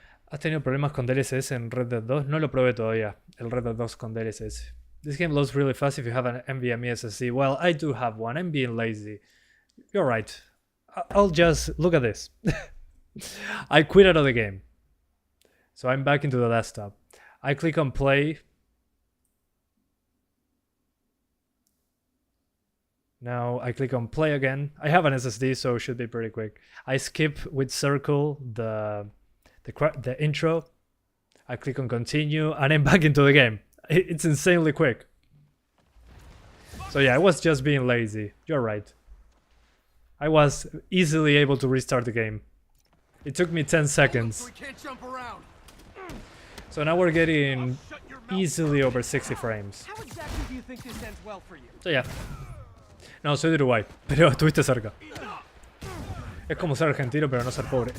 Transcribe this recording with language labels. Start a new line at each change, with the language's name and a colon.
Spanish: ¿Has tenido problemas con DLSS en Red Dead 2? No lo probé todavía, el Red Dead 2 con DLSS.
English: This game loads really fast if you have an NVMe SSD. Well, I do have one. I'm being lazy. You're right. I'll just... Look at this. I quit out of the game. So I'm back into the desktop. I click on play. Now I click on play again. I have an SSD, so it should be pretty quick. I skip with circle the intro. I click on continue, and I'm back into the game. It's insanely quick. So yeah, I was just being lazy. You're right. I was easily able to restart the game. It took me 10 seconds. So now we're getting easily over 60 frames. How exactly do you think this ends well for you? So yeah.
Spanish: No, soy de Uruguay, pero estuviste cerca. Es como ser argentino pero no ser pobre.